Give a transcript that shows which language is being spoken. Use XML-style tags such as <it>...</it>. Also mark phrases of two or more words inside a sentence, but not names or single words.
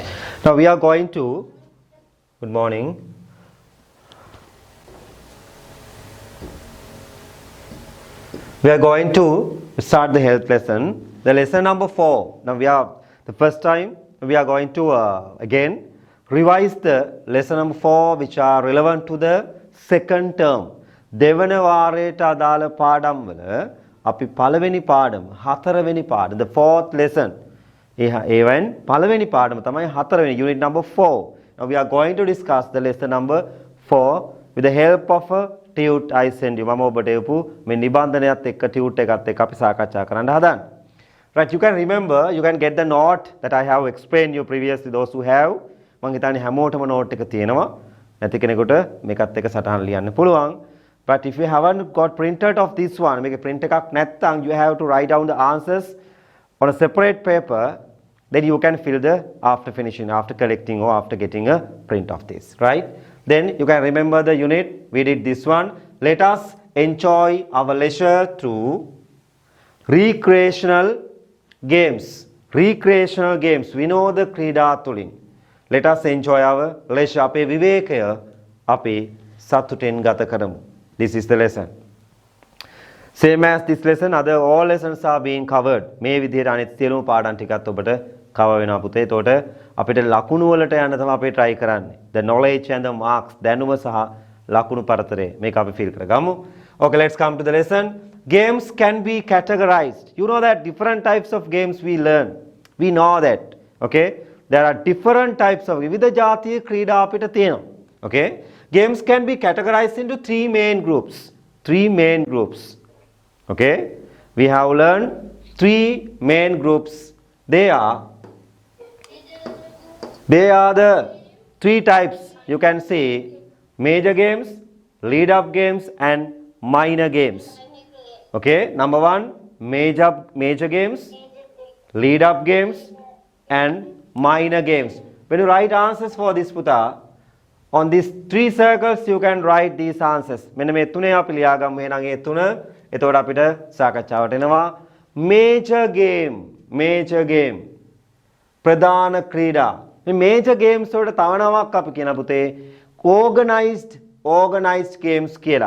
<en>Now we are going to, good morning. We are going to start the health lesson. The lesson number 4. Now the first time we are going to again revise the lesson number 4 which are relevant to the second term.</en> <si>දෙවන වාරයට අදාළ පාඩම් වල අපි පළවෙනි පාඩම හතරවෙනි පාඩම</si> <en>the fourth lesson</en> <si>ඒවෙන් පළවෙනි පාඩම තමයි හතරවෙනි</si> <en>unit number 4. Now we are going to discuss the lesson number 4 with the help of a tute I send you.</en> <si>මම ඔබට එවපු මේ නිබන්ධනයත් එක්ක tute එකත් එක්ක අපි සාකච්ඡා කරන්න හදන්නේ.</si> <en>Right, you can remember, you can get the note that I have explained you previously. Those who have</en> <si>මම හිතන්නේ හැමෝටම note එක තියෙනවා. නැති කෙනෙකුට මේකත් එක්ක සටහන් ලියන්න පුළුවන්.</si> <en>But if you haven't got printed of this one, make a print</en> <si>එකක් නැත්නම්</si> <en>you have to write down the answers on a separate paper. Then you can fill the after finishing, after collecting or after getting a print of this, right? Then you can remember the unit. We did this one. Let us enjoy our leisure through recreational games. Recreational games. We know the</en> <si>ක්‍රීඩා තුලින්.</si> <en>Let us enjoy our leisure.</en> <si>අපේ විවේකය අපි සතුටෙන් ගත කරමු.</si> <en>This is the lesson. Same as this lesson, all lessons are being covered.</en> <si>මේ විදිහට අනිත් සියලුම පාඩම් ටිකත් ඔබට cover වෙනවා පුතේ. එතකොට අපිට ලකුණු වලට යන්න තමයි අපි try කරන්නේ.</si> <en>The knowledge and the marks</en> <si>දැනුම සහ ලකුණු පරතරය මේක අපි fill කරගමු.</si> <en>Okay, let's come to the lesson. Games can be categorized. You know that different types of games we learn. We know that. Okay? There are different types of</en> <si>විවිධ ජාතිය ක්‍රීඩා අපිට තියෙනවා.</si> <en>Okay? Games can be categorized into 3 main groups. 3 main groups. Okay? We have learned 3 main groups. They are the 3 types. You can see major games, lead up games and minor games. Okay? Number 1, major games, lead up games and minor games. When you write answers for this puta, on these 3 circles you can write these answers.</en> <si>මෙන්න මේ තුනේ අපි ලියාගමු. එහෙනම් ඒ තුන එතකොට අපිට සාකච්ඡාවට එනවා.</si> <en>Major game.</en> <si>ප්‍රධාන ක්‍රීඩා. මේ major games වලට තව නමක් අපි කියන පුතේ</si> <en>organized games</en> <si>කියලා.</si>